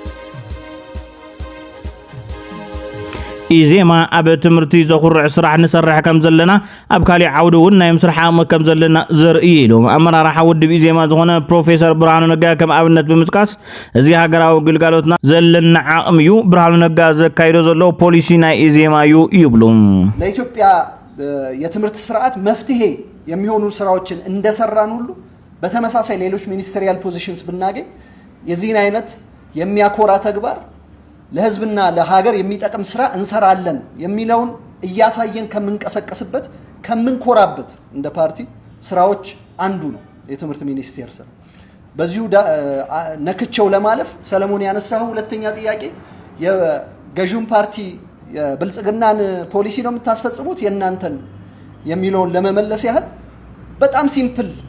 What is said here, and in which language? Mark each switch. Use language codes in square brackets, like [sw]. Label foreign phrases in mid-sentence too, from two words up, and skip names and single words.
[ti] ኢዜማ ኣብ ትምህርቲ ዘኹርዕ ስራሕ ንሰርሕ ከም ዘለና ኣብ ካሊእ ዓውዲ እውን ናይ ምስራሕ ዓቕሚ ከም ዘለና ዘርኢ ኢሉ ኣመራርሓ ውድብ ኢዜማ ዝኾነ ፕሮፌሰር ብርሃኑ ነጋ ከም ኣብነት ብምጥቃስ እዚ ሃገራዊ ግልጋሎትና ዘለና ዓቕሚ እዩ ብርሃኑ ነጋ ዘካይዶ ዘሎ ፖሊሲ ናይ ኢዜማ እዩ ይብሉ [am] ለኢትዮጵያ የትምህርት ስርዓት መፍትሄ የሚሆኑ ስራዎችን እንደሰራን ሁሉ በተመሳሳይ ሌሎች [en] ministerial positions [am] ብናገኝ የዚህን አይነት የሚያኮራ ተግባር ለህዝብና ለሀገር የሚጠቅም ስራ እንሰራለን የሚለውን እያሳየን ከምንቀሰቀስበት ከምንኮራበት እንደ ፓርቲ ስራዎች አንዱ ነው የትምህርት ሚኒስቴር ስራ በዚሁ ነክቸው ለማለፍ ሰለሞን ያነሳው ሁለተኛ ጥያቄ የገዥውን ፓርቲ የብልጽግናን ፖሊሲ ነው የምታስፈጽሙት የእናንተን የሚለውን ለመመለስ ያህል በጣም ሲምፕል